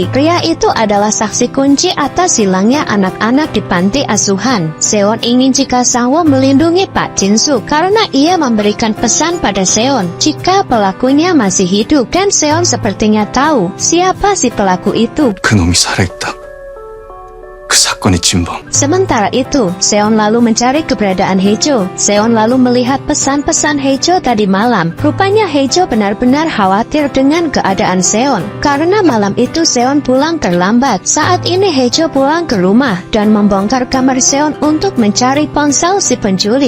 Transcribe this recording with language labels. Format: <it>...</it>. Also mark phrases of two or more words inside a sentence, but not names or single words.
<id>Pria itu adalah saksi kunci atas hilangnya anak-anak di panti asuhan. Seon ingin jika Sangwoo melindungi Pak Jin Suk karena ia memberikan pesan pada Seon jika pelakunya masih hidup, dan Seon sepertinya tahu siapa si pelaku itu.</id> <ko>그놈이 살아있다. 그 사건의 진범.</ko> <id>Sementara itu, Seon lalu mencari keberadaan Haejo. Seon lalu melihat pesan-pesan Haejo tadi malam. Rupanya Haejo benar-benar khawatir dengan keadaan Seon. Karena malam itu Seon pulang terlambat. Saat ini Haejo pulang ke rumah dan membongkar kamar Seon untuk mencari ponsel si penculik.</id>